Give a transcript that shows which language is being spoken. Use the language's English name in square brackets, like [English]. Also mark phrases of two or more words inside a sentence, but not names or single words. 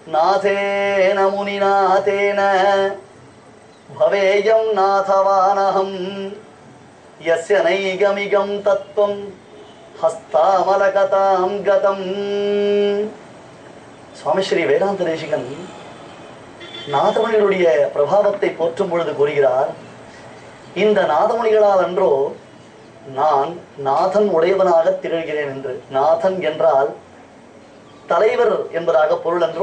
[Sanskrit] नाथेन मुनिनाथेन भवेयं नाथवानहं यस्य नैगमिगं तत्त्वं हस्तामलकतां गतं. [Tamil] சுவாமி ஸ்ரீ வேதாந்த தேசிகன் நாதமுனிகளுடைய பிரபாவத்தை போற்றும் பொழுது கூறுகிறார், இந்த நாதமுனிகளால் அன்றோ நான் நாதன் உடையவனாக திகழ்கிறேன் என்று. நாதன் என்றால் தலைவர் என்பதாக பொருள் என்றோ.